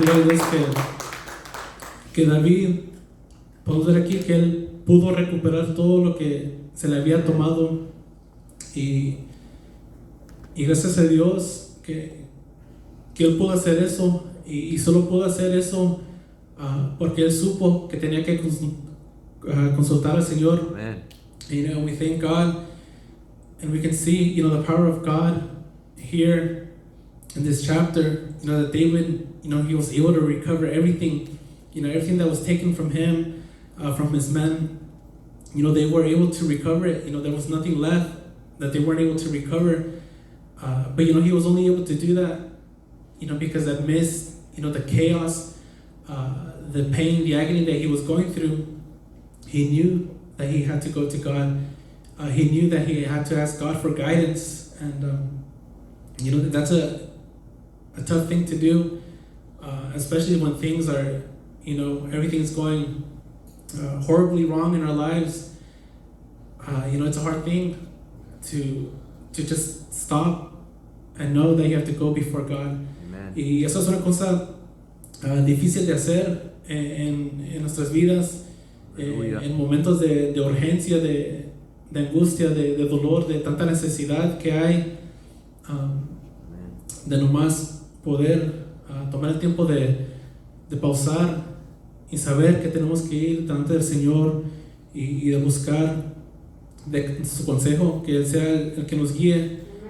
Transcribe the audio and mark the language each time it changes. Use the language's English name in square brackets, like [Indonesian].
[Spanish] Gloria a Dios que David, podemos ver aquí que él pudo recuperar todo lo que se le había tomado, y gracias a Dios que él pudo hacer eso, y solo pudo hacer eso porque él supo que tenía que consultar al Señor. Amen. [English] We thank God, and we can see, the power of God here in this chapter. That David, he was able to recover everything, everything that was taken from him, from his men. they were able to recover it. There was nothing left that they weren't able to recover. But he was only able to do that, because amidst, the chaos, the pain, the agony that he was going through, he knew that he had to go to God. He knew that he had to ask God for guidance. And, that's a tough thing to do, especially when things are, everything's going horribly wrong in our lives. It's a hard thing to just stop and know that you have to go before God. Amen. [Spanish] Y eso es una cosa difícil de hacer en nuestras vidas, en momentos de urgencia, de angustia, de dolor, de tanta necesidad que hay, de nomás poder tomar el tiempo de pausar y saber que tenemos que ir delante del Señor y de buscar de su consejo, que Él sea el que nos guíe.